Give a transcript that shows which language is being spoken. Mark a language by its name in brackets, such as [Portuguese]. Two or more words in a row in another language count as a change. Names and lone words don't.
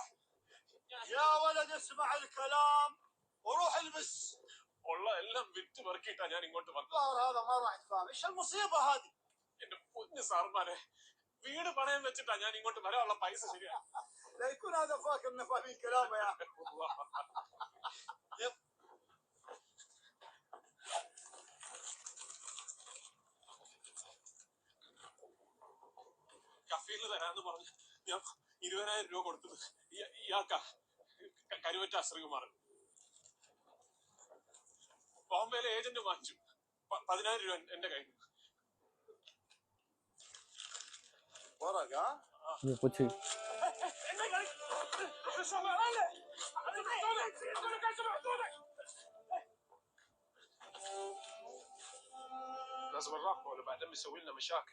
[Arabic] يا ولد اسمع الكلام وروح البس. [Malayalam] ഉള്ള എല്ലാം വിറ്റ് പെറുക്കിയിട്ടാ ഞാൻ ഇങ്ങോട്ട് വന്നത് [Arabic] الظاهر هذا ما راح يتفهم. ايش المصيبه هذه؟ [Malayalam] എന്റെ പൊന്നു സാർമാരെ വീട് പണയം വെച്ചിട്ടാ ഞാൻ ഇങ്ങോട്ട് വരാനുള്ള പൈസ ശരിയാ [Arabic] لا يكون هذا فاكر انه فاهمين كلامه يا اخي. [Malayalam] കഫീല് തരാന്ന് പറഞ്ഞ് ഞാൻ 20,000 രൂപ കൊടുത്തത് ഇയാൾക്കാ കരുവറ്റ ശ്രീകുമാർ ബോംബെയിലെ ഏജന്റ് വാങ്ങിച്ചു 10,000 രൂപ എന്റെ കയ്യിൽ [Arabic] ورق ها؟ [Tamil] போச்சு [Arabic] لازم نراقبه ولا بعدين بيسوي لنا مشاكل.